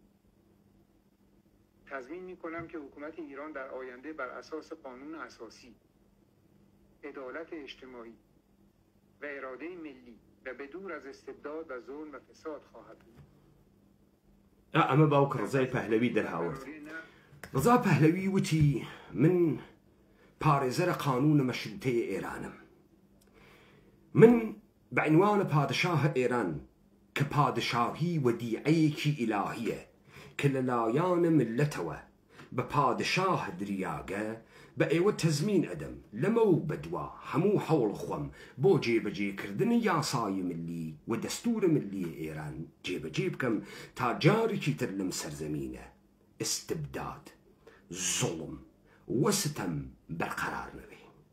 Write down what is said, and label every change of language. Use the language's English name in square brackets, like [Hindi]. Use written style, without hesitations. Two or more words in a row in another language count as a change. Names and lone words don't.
[Persian] تضمین می‌کنم که حکومت ایران در آینده بر اساس قانون اساسی، عدالت اجتماعی و اراده ملی و به دور از استبداد و ظلم و فساد خواهد بود. [Central Kurdish] ئەمە باوکە ڕزای پەهلەوی دەرهاورد ڕزا پەهلەوی وتی من پارێزەرە قانونە مەشروتەیە ئێرانم من بعنوانە پادشاهە ئێران کە پادشاهی وەدیعەیەکی ئیلاهیە کە لەلایەنە ملەتەوە بە پادشاه دریاگە بە ئێوە تەزمین ئەدەم لەمە و بەدوا هەموو هەوڵ خۆم بۆ جێبەجێکردنی یاسای ملی و دەستورە ملی ئێران جێبەجێ بکەم تا جارێکی تر لەم سەرزەمینە استبداد زوڵم و ستەم بەرقەرار نەبێ.